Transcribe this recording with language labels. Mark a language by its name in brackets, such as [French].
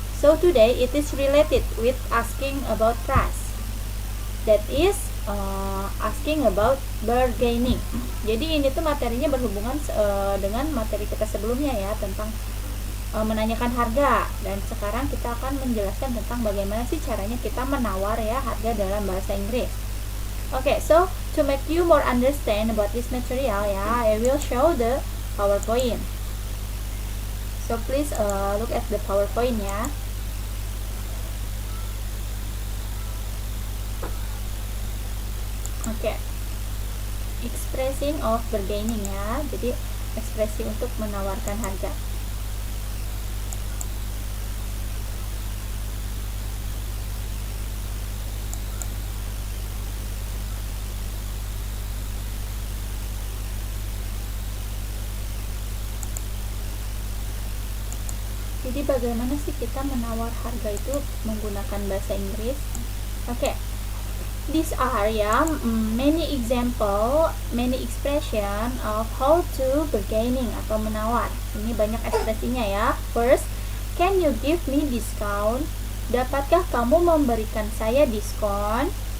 [English] So today it is related with asking about price. That is asking about bargaining. [Indonesian] Jadi ini tuh materinya berhubungan dengan materi kita sebelumnya ya, tentang menanyakan harga, dan sekarang kita akan menjelaskan tentang bagaimana sih caranya kita menawar ya harga dalam bahasa Inggris. [English] Okay, so to make you more understand about this material ya, I will show the PowerPoint. So please look at the PowerPoint ya. [Indonesian] Oke, [English] expressing of bargaining [Indonesian] ya, jadi ekspresi untuk menawarkan harga. Jadi bagaimana sih kita menawar harga itu menggunakan bahasa Inggris? Oke. [English] These are many expression of how to bargaining [Indonesian] atau menawar. Ini banyak ekspresinya ya. [English] First, can you give me discount? [Indonesian] Dapatkah kamu memberikan saya diskon?